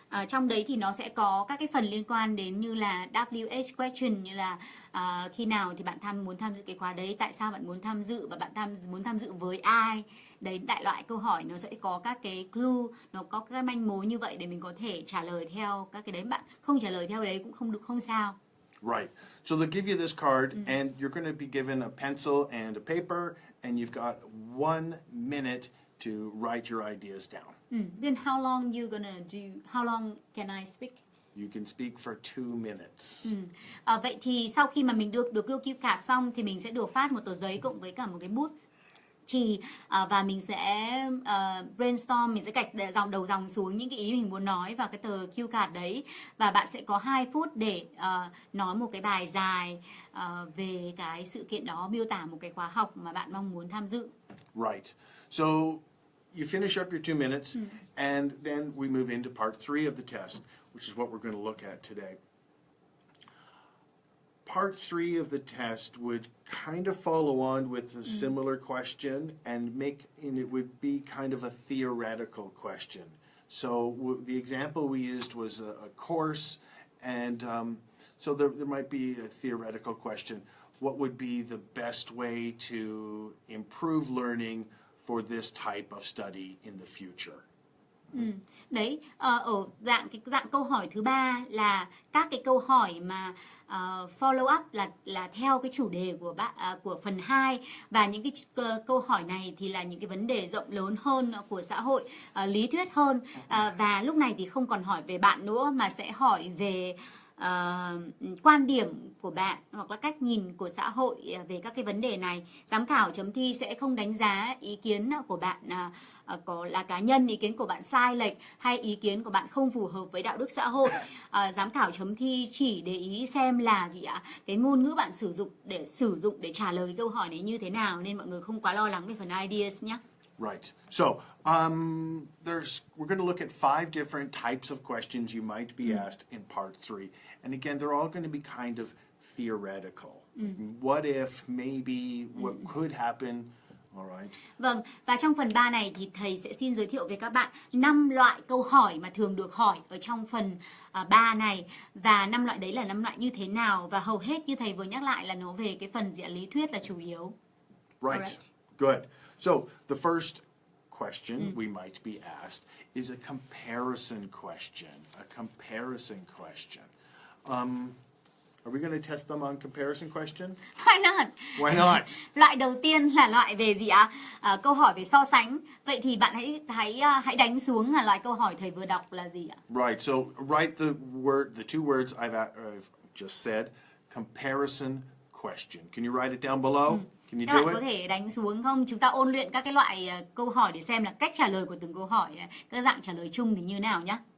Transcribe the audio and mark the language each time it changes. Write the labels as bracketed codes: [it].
[vi] Trong đấy thì nó sẽ có các cái phần liên quan đến như là WH question, như là khi nào thì bạn muốn tham dự cái khóa đấy, tại sao bạn muốn tham dự và bạn muốn tham dự với ai. Đấy, đại loại câu hỏi nó sẽ có các cái clue, nó có các cái manh mối như vậy để mình có thể trả lời theo các cái đấy. Bạn không trả lời theo đấy cũng không được, không sao. [en] Right. So they'll give you this card, and you're going to be given a pencil and a paper, and you've got 1 minute to write your ideas down. Then how long you gonna do? How long can I speak? You can speak for 2 minutes. [vi] Vậy thì sau khi mà mình được đưa cue card xong thì mình sẽ được phát một tờ giấy cộng với cả một cái bút chì, và mình sẽ brainstorm, mình sẽ gạch đầu dòng xuống những cái ý mình muốn nói vào cái tờ cue card đấy, và bạn sẽ có 2 phút để nói một cái bài dài về cái sự kiện đó, miêu tả một cái khóa học mà bạn mong muốn tham dự. [en] Right. So you finish up your 2 minutes, and then we move into part 3 of the test, which is what we're going to look at today. Part 3 of the test would kind of follow on with a similar question, and it would be kind of a theoretical question. So the example we used was a course, and so there might be a theoretical question. What would be the best way to improve learning for this type of study in the future? [vi] Đấy, ở dạng câu hỏi thứ 3 là các cái câu hỏi mà follow up là theo cái chủ đề của của phần 2, và những cái câu hỏi này thì là những cái vấn đề rộng lớn hơn của xã hội, lý thuyết hơn, và lúc này thì không còn hỏi về bạn nữa mà sẽ hỏi về quan điểm của bạn hoặc là cách nhìn của xã hội về các cái vấn đề này. Giám khảo chấm thi sẽ không đánh giá ý kiến của bạn có là cá nhân, ý kiến của bạn sai lệch hay ý kiến của bạn không phù hợp với đạo đức xã hội. Giám khảo chấm thi chỉ để ý xem là gì ạ? Cái ngôn ngữ bạn sử dụng để trả lời câu hỏi này như thế nào, nên mọi người không quá lo lắng về phần ideas nhé. [en] Right. So, we're going to look at 5 different types of questions you might be asked in part 3. And again, they're all going to be kind of theoretical. What if, maybe, what could happen. All right. [vi] Vâng, và trong phần 3 này thì thầy sẽ xin giới thiệu với các bạn 5 loại câu hỏi mà thường được hỏi ở trong phần 3 này. Và 5 loại đấy là 5 loại như thế nào, và hầu hết như thầy vừa nhắc lại là nó về cái phần lý thuyết là chủ yếu. [en] Right. Alright. Good. So, the first question we might be asked is a comparison question. A comparison question. Are we going to test them on comparison question? Why not? Why not? [vi] Loại đầu tiên là loại về gì ạ? Câu hỏi về so sánh. Vậy thì bạn hãy đánh xuống là loại câu hỏi thầy vừa đọc là gì ạ? [en] Right. So write the two words I've just said. Comparison question. Can you write it down below? Can you [vi] Các [en] do [vi] bạn có [en] it? [vi] thể đánh xuống không? Chúng ta ôn luyện các cái loại câu hỏi để xem là cách trả lời của từng câu hỏi, các dạng trả lời chung thì như nào nhé.